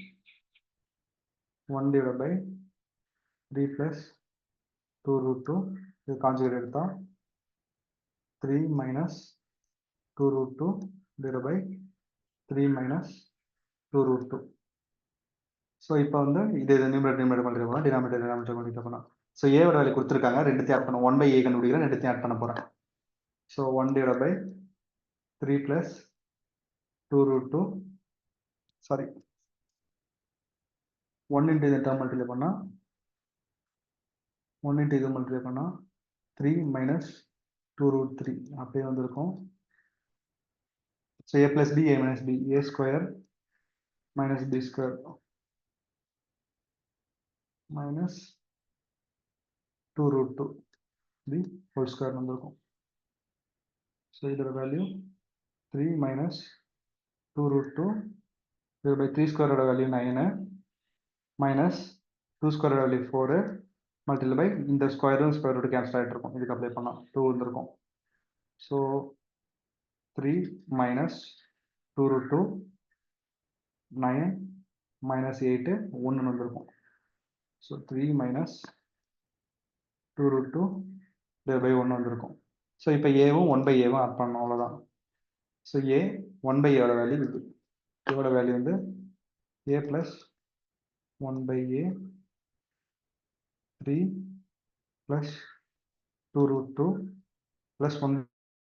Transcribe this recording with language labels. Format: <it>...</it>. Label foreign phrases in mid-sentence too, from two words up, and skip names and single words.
<en>1 divided by 3 plus 2 root 2</en> <ta>இது கான்ஜுகேட் எடுத்தோம்</ta> <en>3 minus 2 root 2 divided by 3 minus 2 root 2</en> <ta>ஸோ இப்போ வந்து இது நியூமரேட்டர் பண்ணிட்டு போகலாம் டினாமினேட்டர் பண்ணிட்டு போகலாம் ஸோ ஏவோட வேல்யூ கொடுத்துருக்காங்க ரெண்டுத்தையும் ஆட் பண்ண 1/a கண்டுபிடிக்கிறேன் ரெண்டுத்தையும் ஆட் பண்ண போகிறேன் ஸோ</ta> <en>1 divided by 3 plus 2 root 2</en> <ta>சாரி 1 into இந்த</ta> <en>term multiply</en> <ta>பண்ணால் 1 into இது மல்டிப்ளை பண்ணால்</ta> <en>3 minus 2 root 3</en> <ta>அப்படியே வந்திருக்கும் ஸோ</ta> <en>a plus b a minus b a square minus b square minus 2 root 2 the whole square</en> <ta>வந்திருக்கும் ஸோ இதோட வேல்யூ</ta> <en>3 minus 2 root 2 divided by 3 square</en> <ta>ஓட வேல்யூ</ta> <en>9 minus 2 square</en> <ta>வேல்யூ 4</ta> <en>multiply by</en> <ta>இந்த ஸ்கொயரும்</ta> <en>square root cancel</en> <ta>ஆகிட்டு இருக்கும் இதுக்கு அப்ளை பண்ணால் 2 வந்திருக்கும் ஸோ</ta> <en>3 minus 2 root 2 9 minus</en> <ta>8 1 வந்திருக்கும் ஸோ</ta> <en>3 minus 2 root 2 divided by 1</en> <ta>வந்திருக்கும் ஸோ இப்போ ஏவும் 1/a ஆட் பண்ணணும் அவ்வளோதான் ஸோ a 1/a ஓட வேல்யூ இது இதோட வேல்யூ வந்து</ta> <en>a plus 1/a 3 plus 2 root 2 plus 1</en>